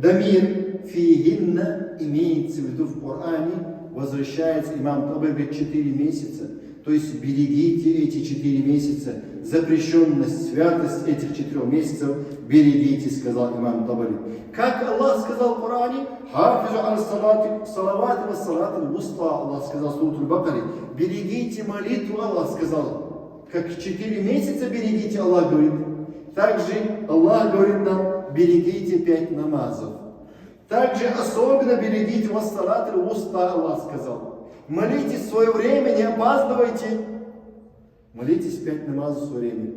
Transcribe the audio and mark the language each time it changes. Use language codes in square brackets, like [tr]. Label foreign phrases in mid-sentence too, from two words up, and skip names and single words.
[ar] ضمير فيهن [ru] имеется в виду в Коране, возвращается имам Табари, говорит, 4 месяца. То есть берегите эти 4 месяца, запрещенность, святость этих 4 месяцев берегите, сказал имам Табари. Как Аллах сказал в Коране: [ar] حافظوا على الصلوات والصلاة الوسطى, [ru] Аллах сказал в суре Бакаре, берегите молитву, Аллах сказал. Как 4 месяца берегите, Аллах говорит. Также Аллах говорит нам: берегите 5 намазов. Также особенно берегите [ar] والصلاة الوسطى, [ru] Аллах сказал. Молитесь в свое время, не опаздывайте. Молитесь 5 намазов в свое время.